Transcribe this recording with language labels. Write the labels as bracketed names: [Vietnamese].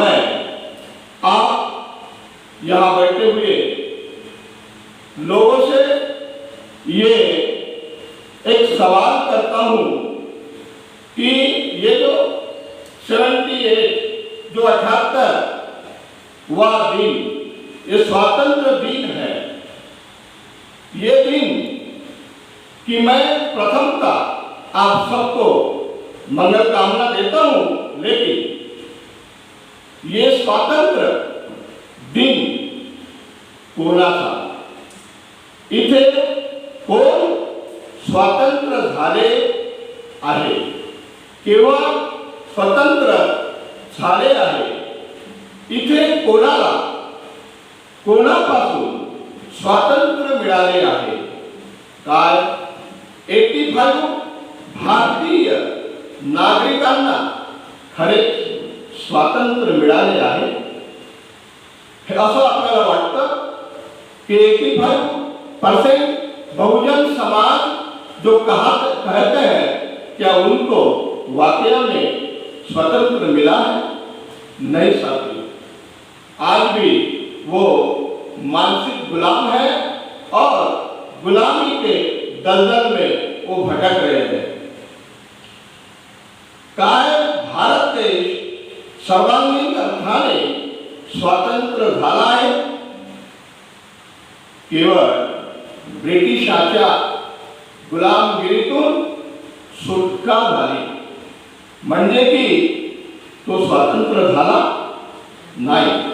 [Hindi] मैं आप यहाँ बैठे हुए लोगों से ये एक सवाल करता हूँ कि ये जो 78 जो 78वां दिन, ये स्वातंत्र दिन है, ये दिन कि मैं प्रथमता आप सबको मंगल कामना देता हूँ, लेकिन ये स्वातंत्र [Marathi] दिन कोणाचा? इथे कोण स्वातंत्र्य झाले आहे, केव्हा स्वतंत्र झाले आहे, इथे कोणाला कोणापासून स्वातंत्र्य मिळाले आहे? काय 85 भारतीय नागरिकांना खरे स्वातंत्र्य मिळाले आहे? हे असं आपल्याला वाटतं कि [Hindi] 85% बहुजन समाज जो कहते हैं, क्या उनको वाकई में स्वतंत्र मिला है? नहीं साथियों, आज भी वो मानसिक गुलाम है और गुलामी के दलदल में वो भटक रहे हैं। [Marathi] काय भारत देश सर्वांगीण अर्थाने स्वातंत्र्य झाला आहे? केवळ ब्रिटिशाच्या गुलामगिरीतून सुटका झाली म्हणजे की तो स्वतंत्र झाला नाही।